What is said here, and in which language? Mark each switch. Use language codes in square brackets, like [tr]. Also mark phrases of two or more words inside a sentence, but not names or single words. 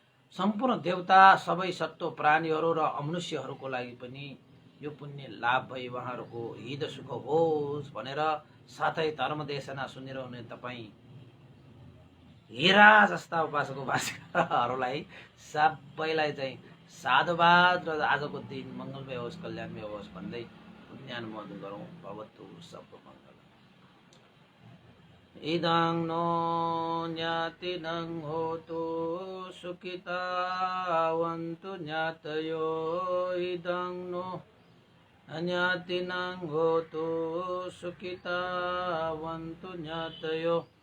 [ne] सम्पूर्ण देवता, सबै सत्व प्राणीहरू र अमनुष्यहरूको लागि पनि यो पुण्य लाभ भई उहाँहरूको हित सुख होस् भनेर साथै धर्मदेशना सुनिरहने तपाईँ हीरा जस्ता उपासक उपासिकाहरूलाई सबैलाई चाहिँ साधुवाद र आजको दिन मङ्गलमय होस्, कल्याणमय होस् भन्दै पुण्यानुमोदन गरौँ। [sa] भवतु सर्वमङ्गलम्। [pi] इदं नो ज्ञातिनं होतु सुखितावन्तु ज्ञातयो। इदं नो ज्ञातिनं होतु सुखितावन्तु ज्ञातयो।